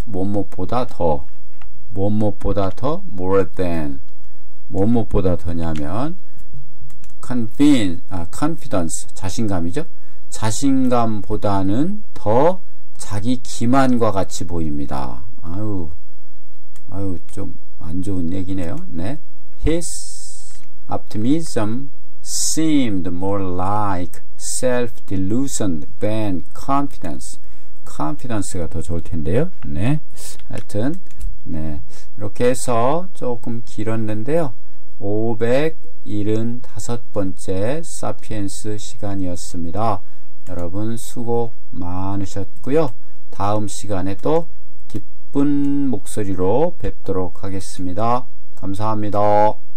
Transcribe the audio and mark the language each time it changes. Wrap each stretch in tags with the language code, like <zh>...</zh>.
<ko>뭐뭐보다 더, 뭐뭐보다 더,</ko> <en>more than,</en> <ko>뭐뭐보다 더냐면 confidence, 자신감이죠. 자신감보다는 더 자기 기만과 같이 보입니다. 아유, 좀 안 좋은 얘기네요. 네.</ko> <en>His optimism seemed more like self-delusion than confidence.</en> <ko>confidence가 더 좋을 텐데요. 네. 하여튼, 네. 이렇게 해서 조금 길었는데요. 575번째 사피엔스 시간이었습니다. 여러분 수고 많으셨고요. 다음 시간에 또 기쁜 목소리로 뵙도록 하겠습니다. 감사합니다.</ko>